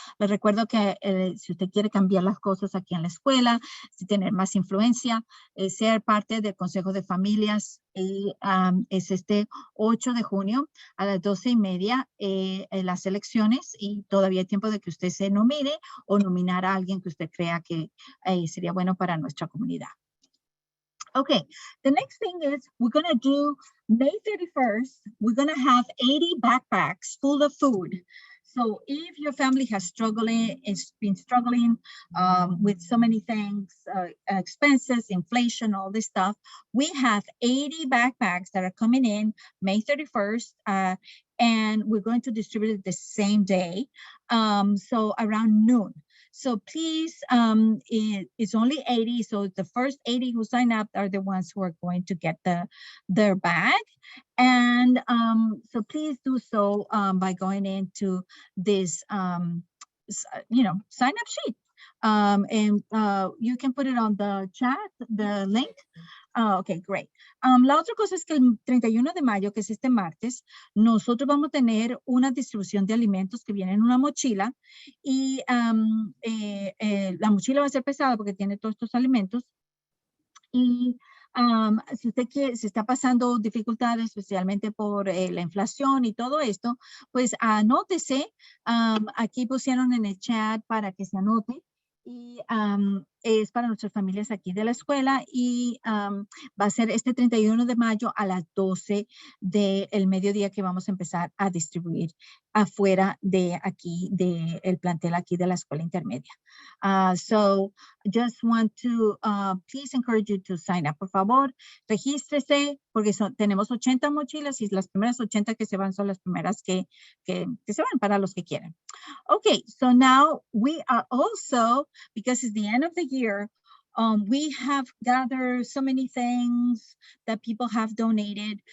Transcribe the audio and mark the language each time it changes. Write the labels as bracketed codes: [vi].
[es] Les recuerdo que si usted quiere cambiar las cosas aquí en la escuela, si tener más influencia, ser parte del Consejo de Familias, es este 8 de junio a las 12:30 las elecciones y todavía hay tiempo de que usted se nomine o nominar a alguien que usted crea que sería bueno para nuestra comunidad. [en] Okay, the next thing is we're going to do May 31st, we're going to have 80 backpacks full of food. So if your family has been struggling with so many things, expenses, inflation, all this stuff, we have 80 backpacks that are coming in May 31st, and we're going to distribute it the same day, so around noon. So please, it's only 80. So the first 80 who sign up are the ones who are going to get their bag. And so please do so by going into this, sign up sheet. And you can put it on the chat, the link. Ok, great. [es] La otra cosa es que el 31 de mayo, que es este martes, nosotros vamos a tener una distribución de alimentos que viene en una mochila y la mochila va a ser pesada porque tiene todos estos alimentos. Y si usted si está pasando dificultades, especialmente por la inflación y todo esto, pues anótese. Aquí pusieron en el chat para que se anote. Y es para nuestras familias aquí de la escuela y va a ser este 31 de mayo a las 12 del mediodía que vamos a empezar a distribuir afuera de aquí, del plantel aquí de la escuela intermedia. [en] So just want to please encourage you to sign up. [es] Por favor, regístrese porque tenemos 80 mochilas y las primeras 80 que se van son las primeras que se van para los que quieren. [en] Okay, so now we are also, because it's the end of the year, we have gathered so many things that people have donated.